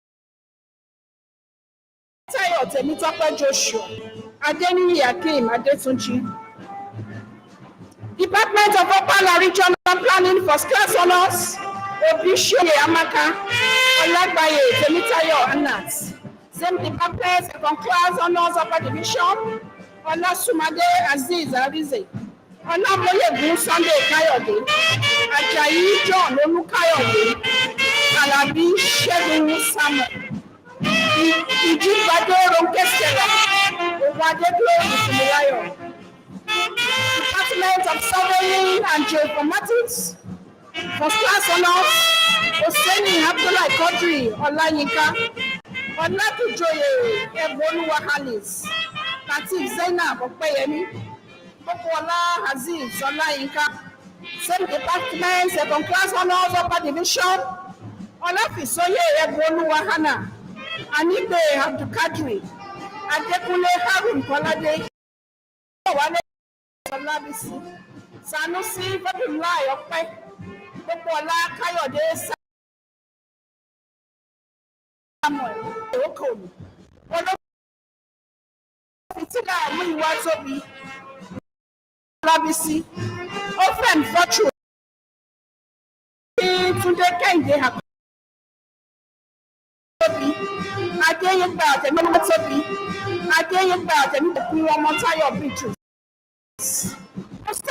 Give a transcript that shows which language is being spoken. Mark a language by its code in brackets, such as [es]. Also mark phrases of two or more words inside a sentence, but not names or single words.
[en] Táyọ̀ Tèmítọ́pẹ́ Joshua, Adéníyì Akeem Adétúnjì. Department of Upper Regional Planning, first class honours, Obishoye Amaka, Ọlágbáyé Tèmítáyọ̀ Anat. Same department, second class honours upper division, Ọlásùmádé Azeez Arize, Ọlámóyègún Sunday Káyọ̀dé, Àjàyí John Olúkáyọ̀dé, Àlàbí Ṣẹ́gun Samuel, Ìjíbádé Ronke Stella, Òwádébíó Ìfúnmiláyọ̀. Department of Surveying and Geoinformatics, first class honours, Hosseini Abdullahi Quadri Ọláyínká, Ọládùjọyè Ẹ̀bùnolúwa Alice, Lateef Zainab Ọpẹ́yẹmí, Bọ́kọ́lá Azeez Ọláyínká. Same department, second class honours upper division, Ọláfìsóyè Ẹ̀bùnolúwa Hannah, Anigbe Abdulkadri, Adékúnlé Harun Kọ́ládé, Ọ̀wálé Ọlábísí, Sanusi Fẹ́bùláì Ọpẹ́, Bọ́kọ́lá Káyọ̀dé Samuel Okomi, Olófìtílà Múyìwá Tóbi, Ọlábísí, Ofem Fortune, Túndé Kẹ́hìndé Àkọ́bí, Adéyẹgbà Àtẹ̀mẹ́lẹ́ Tóbi, Adéyẹgbà Àtẹ̀mẹ́lẹ́ Ọmọtáyọ̀ Beatrice, Mr.